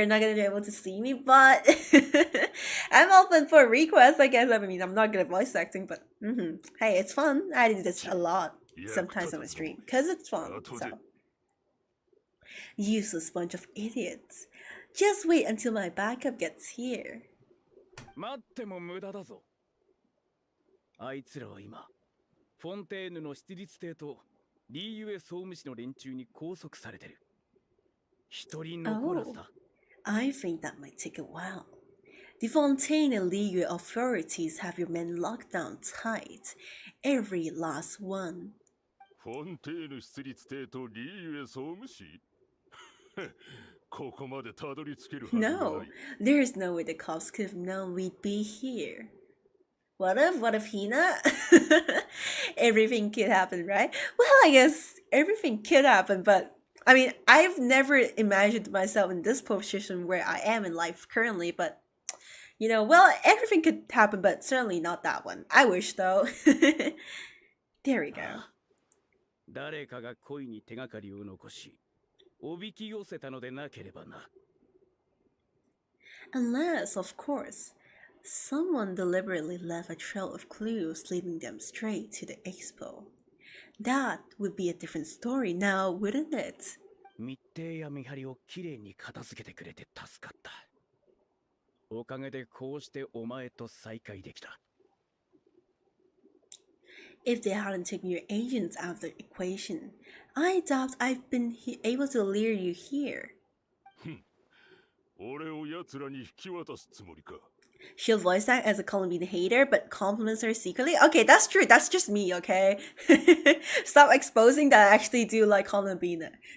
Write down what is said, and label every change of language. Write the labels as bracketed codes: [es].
[en] They're not gonna be able to see me, but I'm open for requests, I guess. I mean, I'm not good at voice acting, but hey, it's fun. I do this a lot sometimes on my stream because it's fun. So, useless bunch of idiots. Just wait until my backup gets here. [ja] 待っても無駄だぞ。あいつらは今、フォンテーヌの出立艇とリーユエ総務士の連中に拘束されてる。一人残らずだ。 [en] I think that might take a while. The Fontaine and Ligue authorities have your men locked down tight. Every last one. [ja] フォンテーヌ出立艇とリーユエ総務士?ここまでたどり着けるはずがない。 [en] No, there's no way the cops could have known we'd be here. What if Hina? Everything could happen, right? Well, I guess everything could happen, but I mean, I've never imagined myself in this position where I am in life currently, but you know, well, everything could happen, but certainly not that one. I wish though. There we go. [ja] 誰かが恋に手がかりを残し、おびき寄せたのでなければな。 [en] Unless, of course, someone deliberately left a trail of clues leading them straight to the expo. That would be a different story now, wouldn't it? [ja] 密偵や見張りをきれいに片付けてくれて助かった。おかげでこうしてお前と再会できた。 [en] If they hadn't taken your agents out of the equation, I doubt I've been able to lure you here. [ja] 俺を奴らに引き渡すつもりか。 [en] She'll voice act as a Columbine hater, but compliments her secretly? Okay, that's true. That's just me, okay? Stop exposing that I actually do like Columbine.